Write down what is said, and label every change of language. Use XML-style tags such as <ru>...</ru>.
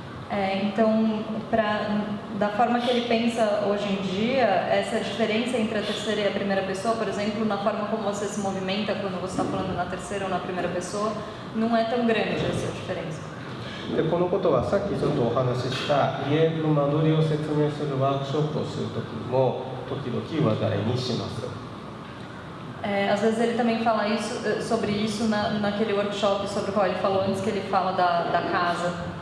<pt>Então, da forma que ele pensa hoje em dia, essa diferença entre a terceira e a primeira pessoa, por exemplo, na forma como você se movimenta quando você está falando na terceira ou na primeira pessoa, não é tão grande essa diferença.</pt> <ja>でこのことはさっきちょっとお話しした家の間取りを説明するワークショップをするときも時々話題にします。</ja> <pt>Às vezes ele também fala sobre isso naquele workshop sobre o qual ele falou antes, que ele fala da casa.</pt>